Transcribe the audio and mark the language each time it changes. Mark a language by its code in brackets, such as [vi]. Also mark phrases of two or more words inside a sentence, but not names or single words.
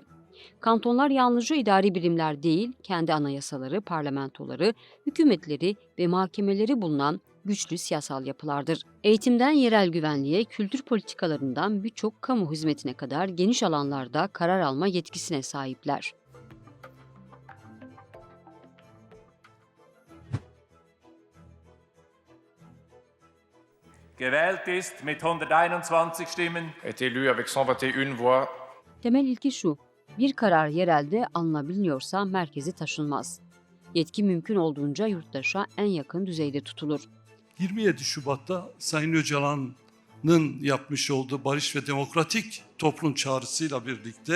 [tr] Kantonlar yalnızca idari birimler değil, kendi anayasaları, parlamentoları, hükümetleri ve mahkemeleri bulunan güçlü siyasal yapılardır. Eğitimden yerel güvenliğe, kültür politikalarından birçok kamu hizmetine kadar geniş alanlarda karar alma yetkisine sahipler. [de] Gewählt ist mit 121 Stimmen. [fr] Est élu avec 121 voix. [tr] Temel ilke şu, bir karar yerelde alınabiliyorsa merkezi taşınmaz. Yetki mümkün olduğunca yurttaşa en yakın düzeyde tutulur. 27 Şubat'ta Sayın Öcalan'ın yapmış olduğu barış ve demokratik toplum çağrısıyla birlikte